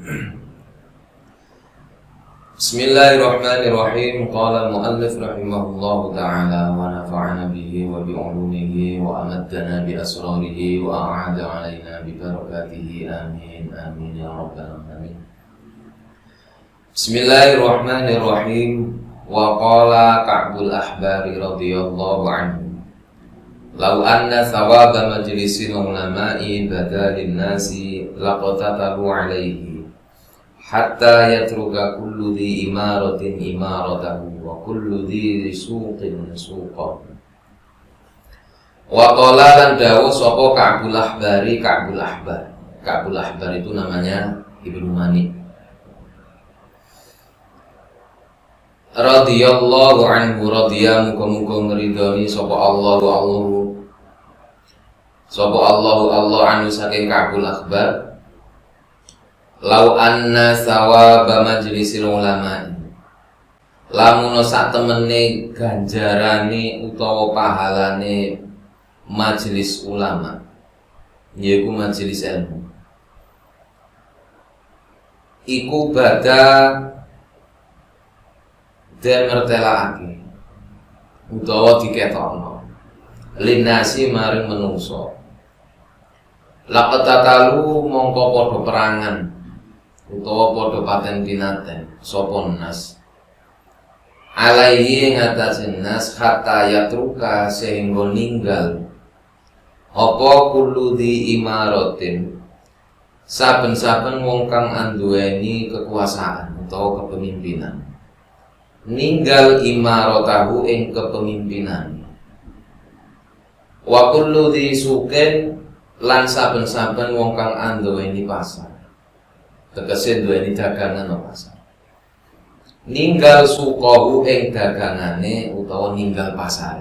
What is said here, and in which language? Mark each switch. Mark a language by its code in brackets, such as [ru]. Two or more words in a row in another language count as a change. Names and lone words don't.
[ar] بسم الله الرحمن الرحيم. قال المؤلف رحمه الله تعالى ونفعنا به وبعلومه وأمدنا بأسراره وأعاد علينا ببركاته آمين آمين يا رب العالمين. بسم الله الرحمن الرحيم. وقال كعب الأحبار رضي الله عنه لو أن ثواب مجلس العلماء بدا للناس لاقتتلوا عليه حتى يترك كل ذي إمارة إمارته وكل ذي سوق سوقه. وقال [jv] lan dawuh sapa Ka'bul Ahbari. Ka'bul Ahbar itu namanya Ibnu Mani [ar] رضي الله عنه, [jv] radhiya muga-muga ngridhani sapa Allah anhu saking Ka'bul Ahbar. [ar] لو أن ثواب مجلس العلماء, [jv] lamun sak temene ganjarane utawa pahalane majelis ulama, yaiku majelis ilmu, iku bada dan ngertelake utawa diketokno linasi maring menungso. Laqatatalu mongko padha perangan utawa padha paten pinaten sapa nas alaihi ngatasin nas [ar] حتى يترك [jv] sehingga ninggal apa [ar] كل ذي إمارة [jv] saben-saben wong kang anduweni kekuasaan utawa kepemimpinan, ninggal imaratahu ing kepemimpinan, [ar] وكل ذي سوق [jv] lan saben-saben wong kang anduweni pasar, tegese duweni dagangan nang pasar, ninggal suqahu ing dagangane utawa ninggal pasare.